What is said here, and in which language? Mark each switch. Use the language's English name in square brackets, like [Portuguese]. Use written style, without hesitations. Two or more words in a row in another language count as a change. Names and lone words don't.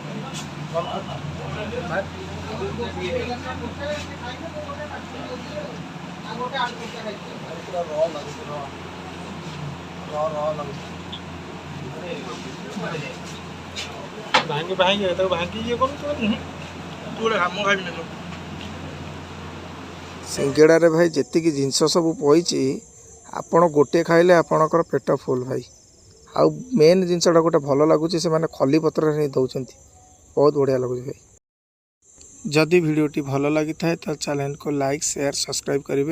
[Odia] भांगी भांगी तो भांगी ये कौन पूरे हम खाई नहीं ସିଙ୍ଗଡ଼ାରେ ଭାଇ ଯେତିକି ଜିନିଷ ସବୁ ପଇଛି ଆପଣ ଗୋଟିଏ ଖାଇଲେ ଆପଣଙ୍କର ପେଟ ଫୁଲ୍ ଭାଇ। ଆଉ ମେନ୍ ଜିନିଷଟା ଗୋଟେ ଭଲ ଲାଗୁଛି, ସେମାନେ ଖଲି ପତ୍ରରେ ହିଁ ଦେଉଛନ୍ତି, ବହୁତ ବଢ଼ିଆ ଲାଗୁଛି ଭାଇ। ଯଦି ଭିଡ଼ିଓଟି ଭଲ ଲାଗିଥାଏ ତ ଚ୍ୟାନେଲକୁ ଲାଇକ୍ ସେୟାର ସବସ୍କ୍ରାଇବ୍ କରିବେ।